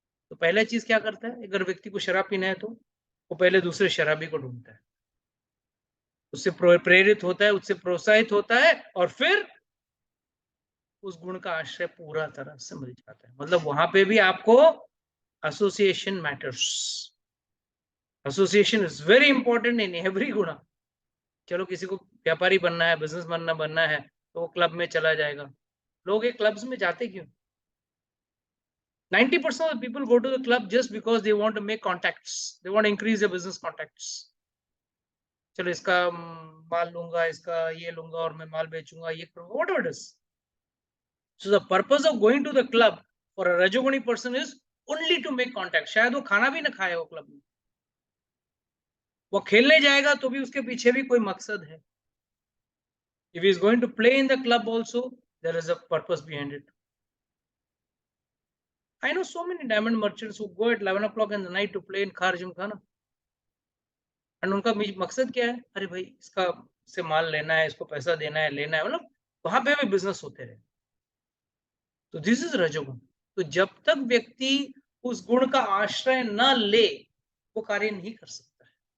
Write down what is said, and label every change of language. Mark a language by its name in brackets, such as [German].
[Hindi] तो पहला चीज क्या करता है, अगर व्यक्ति को शराब पीना है तो वो पहले दूसरे शराबी को ढूंढता है, उससे प्रेरित होता है, उससे प्रोत्साहित होता है, और फिर उस गुण का आश्रय पूरा तरह से मिल जाता है। मतलब वहां पे भी आपको [English] Association matters. Association is very important in every गुण। [Hindi] चलो किसी को व्यापारी बनना है, बिजनेस बनना है, तो वो क्लब में चला जाएगा। लोग ये क्लब्स में जाते क्यों? [English] 90% of the people go to the club just because they want to make contacts. They want to increase their business contacts. [Hindi] चलो इसका माल लूंगा, इसका ये लूंगा, और मैं माल बेचूंगा, ये करूंगा, [English] whatever it is. So the purpose of going to the club for a Rajoguni person is only to make contact. [Hindi] शायद वो खाना भी ना खाए वो क्लब में, वो खेलने जाएगा तो भी उसके पीछे भी कोई मकसद है। [English] If he is going to play in the club also, there is a purpose behind it. I know so many diamond merchants who go at 11 o'clock in the night to play in Khar Gymkhana. [Hindi] And उनका मकसद क्या है? अरे भाई इसका से माल लेना है, इसको पैसा देना है, लेना है, मतलब वहां पे भी बिजनेस होते रहे। तो [English] This is रजोगुण। [Hindi] तो जब तक व्यक्ति उस गुण का आश्रय न ले वो कार्य नहीं कर सकता है।